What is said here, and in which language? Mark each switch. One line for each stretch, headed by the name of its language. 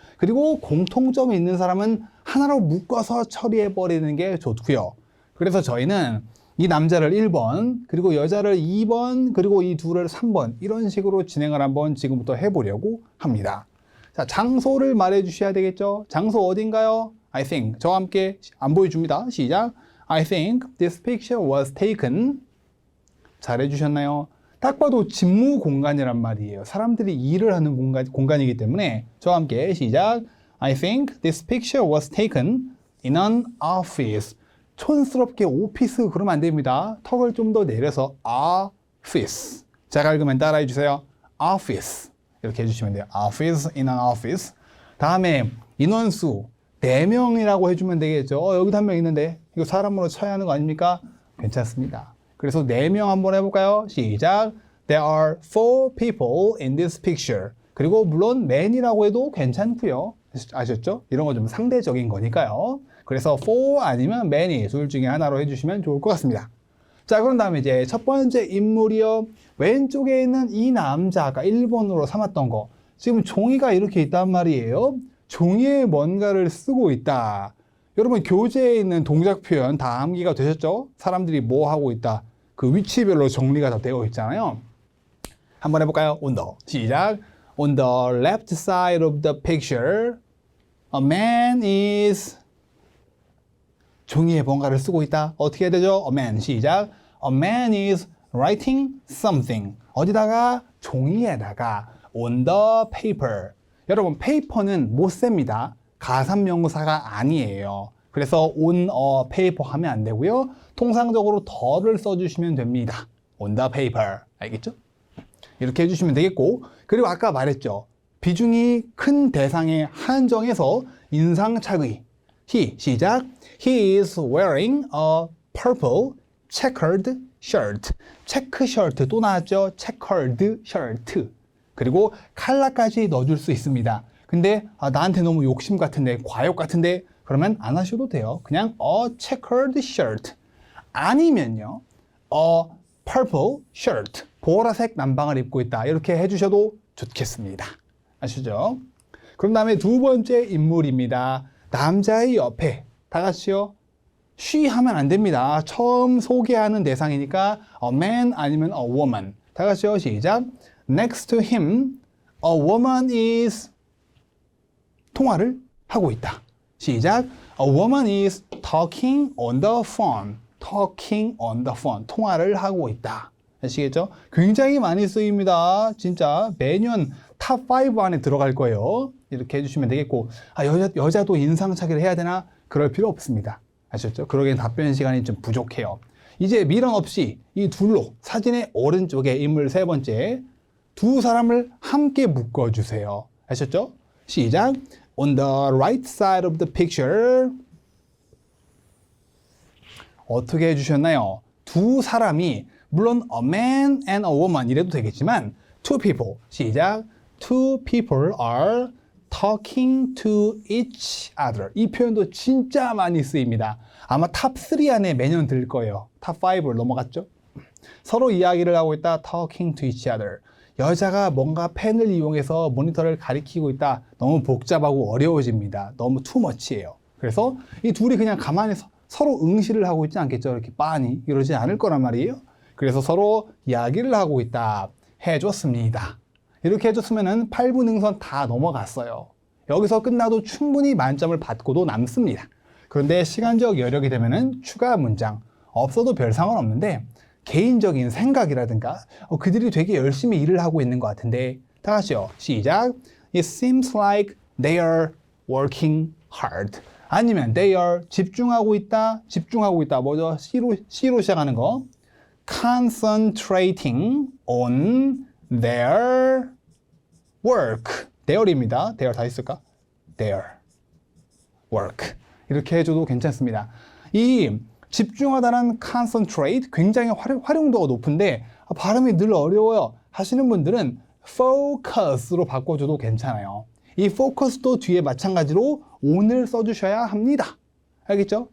Korean: 그리고 공통점이 있는 사람은 하나로 묶어서 처리해버리는 게 좋고요. 그래서 저희는 이 남자를 1번, 그리고 여자를 2번, 그리고 이 둘을 3번 이런 식으로 진행을 한번 지금부터 해보려고 합니다. 자, 장소를 말해 주셔야 되겠죠? 장소 어딘가요?
English: I think.
Korean: 저와 함께 안 보여줍니다. 시작.
English: I think this picture was taken.
Korean: 잘 해주셨나요? 딱 봐도 직무 공간이란 말이에요. 사람들이 일을 하는 공간이기 때문에 저와 함께 시작.
English: I think this picture was taken in an office.
Korean: 촌스럽게 오피스 그러면 안 됩니다. 턱을 좀 더 내려서 office. 제가 읽으면 따라해 주세요.
English: office.
Korean: 이렇게 해주시면 돼요.
English: office, in an office.
Korean: 다음에 인원수 4명이라고 해주면 되겠죠. 여기도 한 명 있는데 이거 사람으로 쳐야 하는 거 아닙니까? 괜찮습니다. 그래서 4명 한번 해볼까요? 시작.
English: There are 4 people in this picture.
Korean: 그리고 물론 man이라고 해도 괜찮고요. 아셨죠? 이런 거 좀 상대적인 거니까요. 그래서 for 아니면 many 둘 중에 하나로 해주시면 좋을 것 같습니다. 자, 그런 다음에 이제 첫 번째 인물이요. 왼쪽에 있는 이 남자가 1번으로 삼았던 거. 지금 종이가 이렇게 있단 말이에요. 종이에 뭔가를 쓰고 있다. 여러분 교재에 있는 동작 표현 다 암기가 되셨죠? 사람들이 뭐 하고 있다. 그 위치별로 정리가 다 되어 있잖아요. 한번 해볼까요?
English: on the.
Korean: 시작.
English: On the left side of the picture, a man is
Korean: 종이에 뭔가를 쓰고 있다. 어떻게 해야 되죠?
English: A man.
Korean: 시작.
English: A man is writing something.
Korean: 어디다가? 종이에다가.
English: On the paper.
Korean: 여러분, paper는 못 셉니다. 가산명사가 아니에요. 그래서
English: on a paper
Korean: 하면 안 되고요. 통상적으로 the를 써주시면 됩니다.
English: On the paper.
Korean: 알겠죠? 이렇게 해주시면 되겠고, 그리고 아까 말했죠. 비중이 큰 대상에 한정해서 인상착의. 시작.
English: He is wearing a purple checkered shirt.
Korean: 체크 셔츠 또 나왔죠?
English: checkered shirt.
Korean: 그리고 컬러까지 넣어줄 수 있습니다. 근데 나한테 너무 욕심 같은데, 과욕 같은데 그러면 안 하셔도 돼요. 그냥
English: a checkered shirt.
Korean: 아니면요.
English: a purple shirt.
Korean: 보라색 남방을 입고 있다. 이렇게 해주셔도 좋겠습니다. 아시죠? 그런 다음에 두 번째 인물입니다. 남자의 옆에 다 같이요. she 하면 안 됩니다. 처음 소개하는 대상이니까
English: a man
Korean: 아니면
English: a woman.
Korean: 다 같이요. 시작.
English: Next to him, a woman is
Korean: 통화를 하고 있다. 시작.
English: A woman is talking on the phone. Talking on the phone.
Korean: 통화를 하고 있다. 아시겠죠? 굉장히 많이 쓰입니다. 진짜 매년 탑 5 안에 들어갈 거예요. 이렇게 해주시면 되겠고, 여자도 인상착의를 해야 되나? 그럴 필요 없습니다. 아셨죠? 그러기엔 답변 시간이 좀 부족해요. 이제 미련 없이 이 둘로 사진의 오른쪽에 인물 세 번째 두 사람을 함께 묶어주세요. 아셨죠? 시작.
English: On the right side of the picture.
Korean: 어떻게 해주셨나요? 두 사람이 물론
English: a man and a woman
Korean: 이래도 되겠지만
English: two people.
Korean: 시작.
English: Two people are talking to each other.
Korean: 이 표현도 진짜 많이 쓰입니다. 아마 탑 3 안에 매년 들 거예요. 탑 5를 넘어갔죠? 서로 이야기를 하고 있다.
English: Talking to each other.
Korean: 여자가 뭔가 펜을 이용해서 모니터를 가리키고 있다. 너무 복잡하고 어려워집니다. 너무 투머치예요. 그래서 이 둘이 그냥 가만히 서로 응시를 하고 있지 않겠죠? 이렇게 빤히 이러지 않을 거란 말이에요. 그래서 서로 이야기를 하고 있다. 해줬습니다. 이렇게 해줬으면은 8부 능선 다 넘어갔어요. 여기서 끝나도 충분히 만점을 받고도 남습니다. 그런데 시간적 여력이 되면은 추가 문장 없어도 별 상관없는데 개인적인 생각이라든가 그들이 되게 열심히 일을 하고 있는 것 같은데 다 같이요. 시작.
English: It seems like they are working hard.
Korean: 아니면
English: they are
Korean: 집중하고 있다. 집중하고 있다. 뭐죠? C로 시작하는 거.
English: Concentrating on their work. their입니다. their
Korean: 다 있을까?
English: their work.
Korean: 이렇게 해줘도 괜찮습니다. 이 집중하다는 concentrate 굉장히 활용도가 높은데 발음이 늘 어려워요 하시는 분들은 focus로 바꿔줘도 괜찮아요. 이 focus도 뒤에 마찬가지로 on을 써주셔야 합니다. 알겠죠?